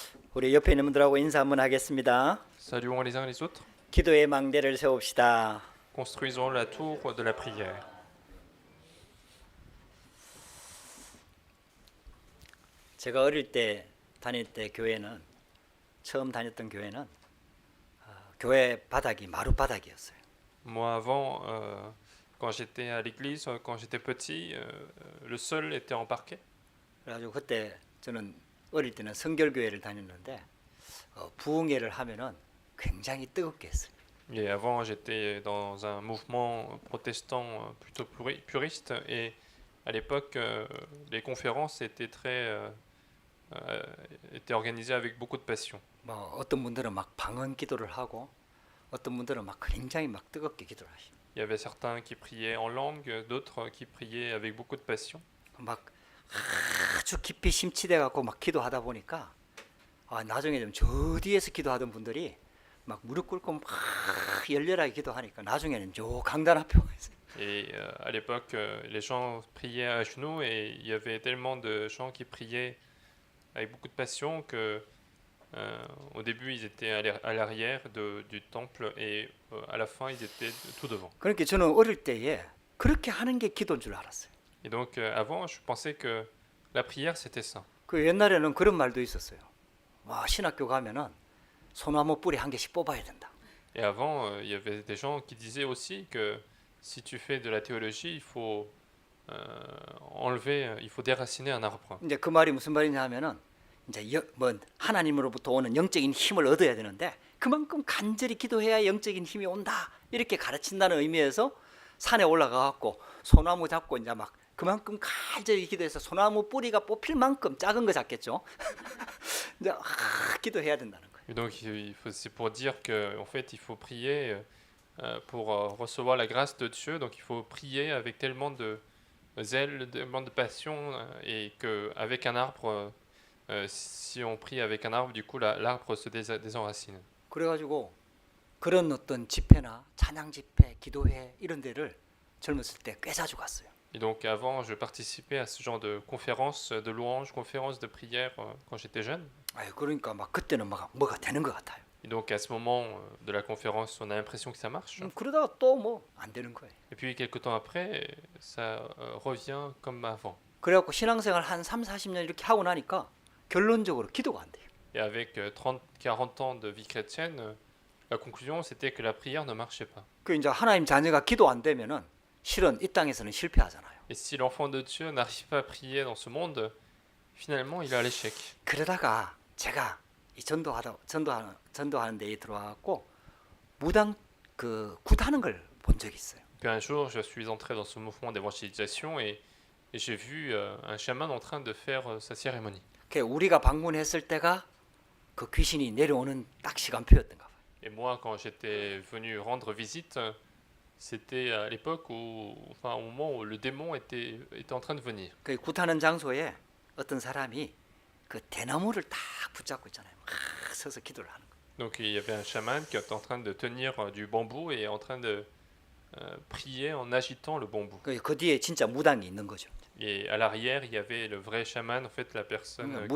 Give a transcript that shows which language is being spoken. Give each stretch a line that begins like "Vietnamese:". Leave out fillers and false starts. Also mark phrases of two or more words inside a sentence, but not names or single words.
Korean: 우리 옆에 있는 분들하고 인사 한번 하겠습니다.
French: Saluons les uns les autres.
Korean: 기도의 망대를 세웁시다.
French: Construisons la tour de la prière.
Korean: 제가 어릴 때 다닐 때 교회는 처음 다녔던 교회는 교회 바닥이 마루 바닥이었어요.
French: Moi, avant, quand j'étais à l'église, quand j'étais petit, le sol était en parquet.
Korean: 그래가지고 그때 저는 어릴 때는 성결교회를 다녔는데 부흥회를 하면은 굉장히 뜨겁게 했어요.
French: Et avant, j'étais dans un mouvement protestant plutôt puriste. Et à l'époque, les conférences étaient organisées avec beaucoup de passion.
Korean: 뭐 어떤 분들은 막 방언 기도를 하고 어떤 분들은 막 굉장히 막 뜨겁게 기도를 하시고
French: Il y avait certains qui priaient en langue, d'autres qui priaient avec beaucoup de passion.
Korean: 막 아주 깊이 심취돼 갖고 막 기도하다 보니까 나중에 좀 저 뒤에서 기도하던 분들이 막 무릎 꿇고 막 열렬하게 기도하니까 나중에는 저 강단 앞에 와 있어요.
French: Et à l'époque, les gens priaient à genoux et il y avait tellement de gens qui priaient avec beaucoup de passion que au début ils étaient à l'arrière du temple et à la fin ils étaient tout devant.
Korean: 그러니까 저는 어릴 때에 그렇게 하는 게 기도인 줄 알았어요.
French: Et donc avant je pensais que la prière c'était ça.
Korean: 그 옛날에는 그런 말도 있었어요. 와 신학교 가면은 소나무 뿌리 한 개씩 뽑아야 된다.
French: Et avant il y avait des gens qui disaient aussi que si tu fais de la théologie il faut il faut déraciner un arbre.
Korean: 이제 그 말이 무슨 말이냐 하면은 이제 뭐 하나님으로부터 오는 영적인 힘을 얻어야 되는데 그만큼 간절히 기도해야 영적인 힘이 온다 이렇게 가르친다는 의미에서 산에 올라가 갖고 소나무 잡고 이제 막 그만큼 간절히 기도해서 소나무 뿌리가 뽑힐 만큼 작은 거 잡겠죠. 이제 기도해야 된다는 거예요.
French: Et donc c'est pour dire que en fait il faut prier pour recevoir la grâce de Dieu. Donc il faut prier avec tellement de zèle, tellement de passion et que avec un arbre, si on prie avec un arbre, du coup l'arbre se désenracine.
Korean: 그래가지고 그런 어떤 집회나 찬양 집회, 기도회 이런 데를 젊었을 때 꽤 자주 갔어요.
French: Et donc avant, je participais à ce genre de conférences de louanges, conférences de prière quand j'étais jeune.
Korean: 그러니까 막 그때는 막 뭐가 되는 것 같아요.
French: Et donc à ce moment de la conférence, on a l'impression que ça marche.
Korean: 그러다가 또 뭐 안 되는 거예요.
French: Et puis quelques temps après, ça revient comme avant.
Korean: 그래갖고 신앙생활 한 3, 40년 이렇게 하고 나니까 결론적으로 기도가 안 돼요.
French: Et avec 30, 40 ans de vie chrétienne, la conclusion c'était que la prière ne marchait pas.
Korean: 그 이제 하나님 자녀가 기도 안 되면은 실은 이 땅에서는 실패하잖아요.
French: Et si l'enfant de Dieu n'arrive pas à prier dans ce monde, finalement il est à l'échec.
Korean: 그러다가 제가 이 전도하는 데에 들어와갖고 무당 그 굿하는 걸 본 적이 있어요.
French: Puis un jour, je suis entré dans ce mouvement d'évangélisation et j'ai vu un chaman en train de faire sa cérémonie.
Korean: 그 우리가 방문했을 때가 그 귀신이 내려오는 딱 시간표였던가 봐요. Et moi, quand j'étais venu rendre visite, c'était à l'époque au moment où le démon était en train de venir. 그 굿하는 장소에 어떤 사람이 그 대나무를 딱 붙잡고 있잖아요. 막 서서 기도를 하는 거예요.
French: Donc il y avait un chaman qui était en train de tenir du bambou et en train de prier en agitant le bambou.
Korean: 그 뒤에 진짜 무당이 있는 거죠.
French: Et à l'arrière, il y avait le vrai chaman, en fait, la personne qui